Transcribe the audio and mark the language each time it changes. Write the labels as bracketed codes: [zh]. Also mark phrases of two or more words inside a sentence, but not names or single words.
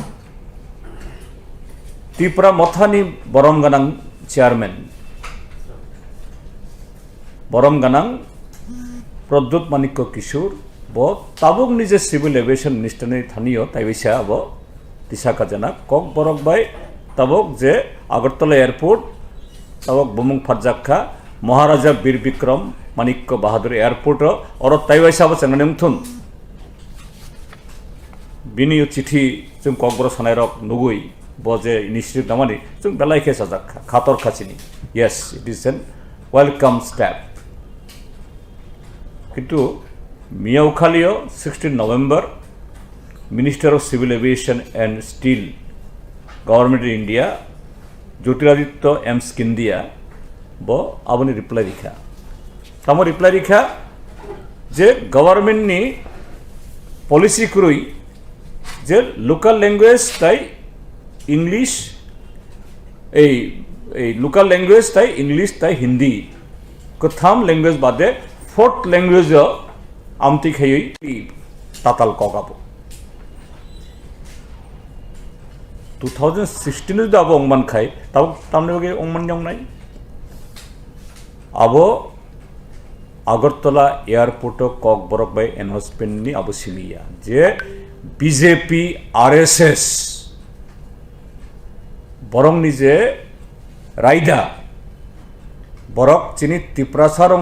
[trp] त्रिपुरा मथानि बरम गोनां चेयारमैन बरम गोनां प्रद्युत माणिक्य किशोर बो ताबुक निजे [en] civil aviation minister [trp] ने थानियो ताइवैसा अब दिसाका जना कक बरक बाय ताबुक जे आगरतला एयरपोर्ट ताबुक बुमुंग फारजाखा महाराजा वीर विक्रम माणिक्य बाहादुर एयरपोर्ट और ताइवैसा अब चंगने मुथुन बिनि चिठी जों कक बरक सनाय रक नुगुई बजे इनिशिएटिव नामानि जों बेलायखे साजाखा खातर खाचिनि [en] yes it is an welcome step [trp] किन्तु मियावखालियो [en] 16 नवेम्बर minister of civil aviation and steel government india [trp] ज्योतिरादित्य एम स्किंदिया बो आबनि रिप्लाई लिखा तामो रिप्लाई लिखा जे गवर्नमेंट नि पॉलिसी करुई जे [en] local language [trp] ताई इंग्लिश ए [en] local language [trp] ताई इंग्लिश ताई हिंदी कथाम लैंग्वेज बादे [en] fourth language [trp] आमती खाई ताताल कगाबो 2016 जो अब अंगमान खाई तब तामने बगे अंगमान जंगनाय अब आगरतला एयरपोर्ट कक बरक बाय एनाउंसमेंट नि अब सिमिया जे बीजेपी आरएसएस बरं निजे रायदा बरक चिनि त्रिपुरा सारंग